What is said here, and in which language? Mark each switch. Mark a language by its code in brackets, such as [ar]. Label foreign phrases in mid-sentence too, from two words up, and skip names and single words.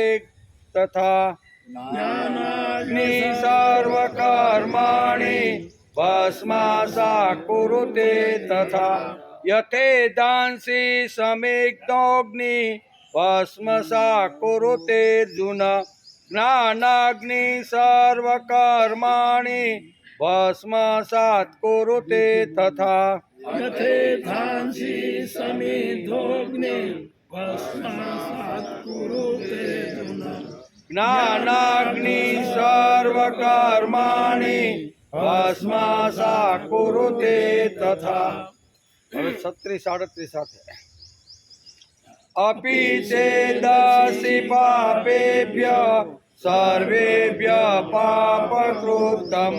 [sa] तथा ज्ञानाग्नि सर्वकर्माणि भस्मासात् कुरुते तथा यथेधांसि समिद्धोऽग्नि भस्मसात् कुरुतेऽर्जुन ज्ञानाग्नि सर्वकर्माणि भस्मसात् कुरुते तथा यथेधांसि समिद्धोऽग्नि ભસ્મસાત કુરુતે અર્જુન જ્ઞાનાગ્નિ સર્વકર્માણિ ભસ્મસા કુરુતે તથા. [gu] હવે 36-38 સાથે. [sa] અપિ ચેદસि પાપેભ્ય સર્વેભ્ય પાપકૃતમ